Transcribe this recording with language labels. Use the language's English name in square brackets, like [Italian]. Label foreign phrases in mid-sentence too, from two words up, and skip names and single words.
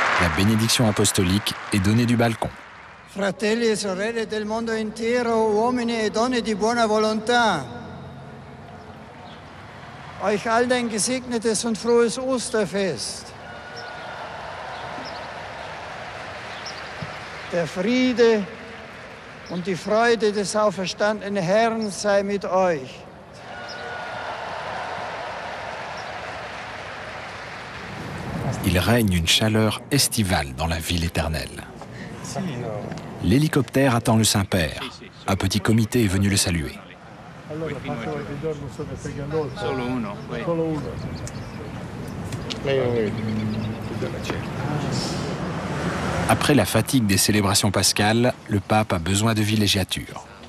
[French] bénédiction apostolique est donnée du balcon. [Italian] Fratelli e sorelle del mondo intero, uomini e donne di buona volontà. [German] Euch allen ein gesegnetes und frohes Osterfest. Der Friede und die Freude des auferstandenen Herrn sei mit euch. [French] Il règne une chaleur estivale dans la ville éternelle. L'hélicoptère attend le Saint-Père. Un petit comité est venu le saluer. Après la fatigue des célébrations pascales, le pape a besoin de villégiature.